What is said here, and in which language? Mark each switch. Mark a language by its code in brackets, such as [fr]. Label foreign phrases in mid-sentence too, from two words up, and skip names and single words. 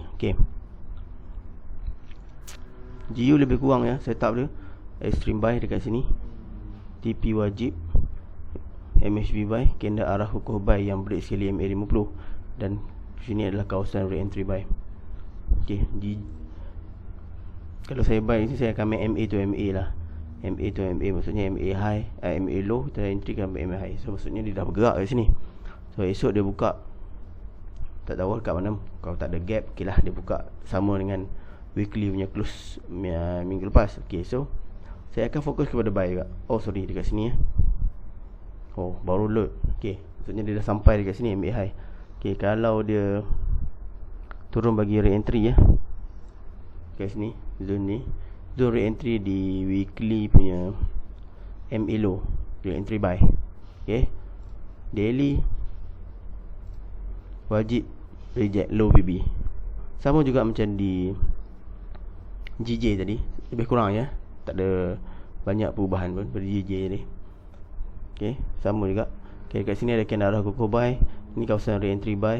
[ms] Okay, GU lebih kurang ya setup dia. [en] Extreme buy [ms] dekat sini, TP wajib, MHV buy, candle arah kukuh buy yang break sekali MA50. Dan sini adalah kawasan [en] re-entry buy. [ms] Okay, kalau saya buy ni saya akan main [en] MA to MA [ms] lah. [en] MA to MA [ms] maksudnya [en] MA high, MA low, [ms] kita entry kan [en] MA high. [ms] So maksudnya dia dah bergerak kat sini. So esok dia buka, tak tahu kat mana. Kalau tak ada gap, okay lah dia buka sama dengan weekly punya close minggu lepas. Okay, so saya akan fokus kepada buy juga. [en] Oh sorry, [ms] dekat sini ya. Oh baru load. Okay, maksudnya dia dah sampai dekat sini [en] MA high. [ms] Okay, kalau dia turun bagi re-entry ya, kat sini zone ni, [en] zone re-entry [ms] di weekly punya [en] MA low, re-entry buy. [ms] Okay, daily wajib [en] reject low BB. [ms] Sama juga macam di GJ tadi, lebih kurang ya, tak ada banyak perubahan pun pada GJ ni. Okay, sama juga. Okay, kat sini ada candle arah kukuh buy. Ini kawasan [en] re-entry buy.